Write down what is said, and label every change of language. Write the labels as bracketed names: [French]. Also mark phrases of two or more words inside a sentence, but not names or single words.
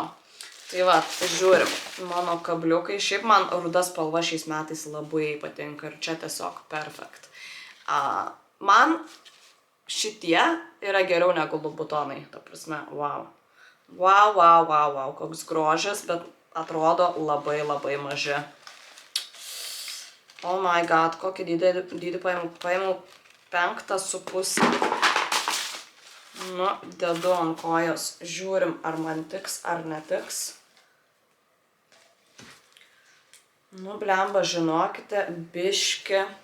[Lithuanian] Tai va, tai žiūrim, mano kabliukai, šiaip man ruda spalva šiais metais labai patinka ir čia tiesiog perfekt. Man šitie yra geriau negu lubutonai, ta prasme, wow. Wow, koks grožis, bet atrodo labai labai maži. [English] Oh my god, [Lithuanian] kokį dydį paėmiau 5,5. Nu, dedu ant kojos, žiūrim, ar man tiks, ar netiks. Nu, blemba, žinokite, biški.